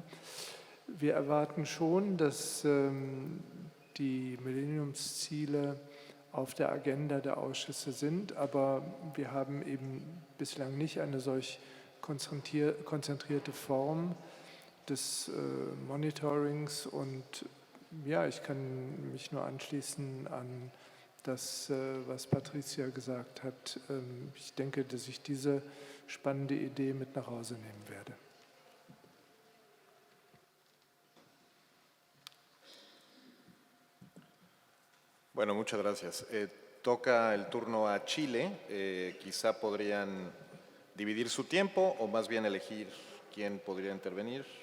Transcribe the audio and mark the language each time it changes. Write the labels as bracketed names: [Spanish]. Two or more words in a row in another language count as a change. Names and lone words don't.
[German] Wir erwarten schon, dass die Millenniumsziele auf der Agenda der Ausschüsse sind, aber wir haben eben bislang nicht eine solch konzentrierte Form des Monitorings und ja, ich kann mich nur anschließen an das, was Patricia gesagt hat. Ich denke, dass ich diese spannende Idee mit nach Hause nehmen werde. [Spanish] Bueno, muchas gracias. Toca el turno a Chile. Quizá podrían dividir su tiempo o más bien elegir quién podría intervenir.